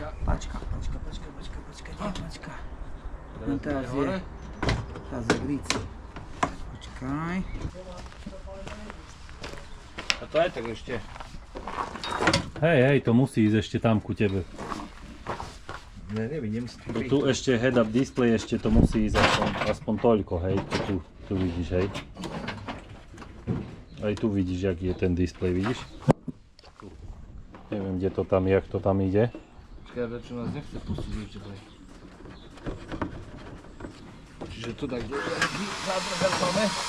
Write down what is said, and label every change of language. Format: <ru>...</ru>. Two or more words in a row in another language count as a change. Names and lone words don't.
<sk>Pačka. No teraz je... Teraz je glíci. Počkaj. A to aj tak ešte. Hej, to musí ísť ešte tam ku tebe. Ne, nevidím. Tu ešte</sk> <en>head-up display,</en> <sk>ešte to musí ísť aspoň toľko, hej. Tu vidíš, hej. Aj tu vidíš, aký je ten display, vidíš? Tu. Neviem, kde to tam, jak to tam ide. Počkaj, čo nás nechce pustiť ešte tady. Čiže tu tak zábrhel máme.</sk>